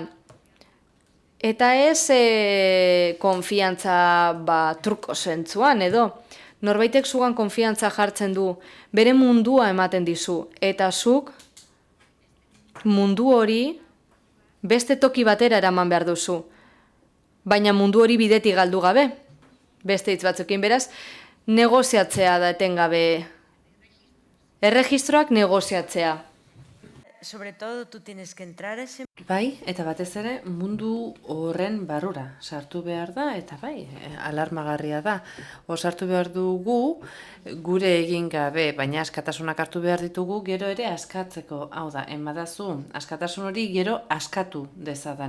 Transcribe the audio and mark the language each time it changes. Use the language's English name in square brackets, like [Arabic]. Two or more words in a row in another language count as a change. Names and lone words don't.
[Basque] Eta ez konfiantza truko zentzuan edo, norbaitek zugan konfiantza jartzen du, bere mundua ematen dizu, eta zuk mundu hori beste toki batera eraman behar duzu, baina mundu hori bidetik galdu gabe. Beste hitz batzukin, beraz, negoziatzea da etengabe. Erregistroak negoziatzea. [Spanish] Sobre todo, tú tienes que entrar a ese... [Basque] Bai, eta batez ere mundu horren barrura sartu behar da, eta bai, alarmagarria da. Sartu behar dugu gure egin gabe, baina askatasunak hartu behar ditugu gero ere askatzeko. Hau da, emadazu, askatasun hori gero askatu dezadan.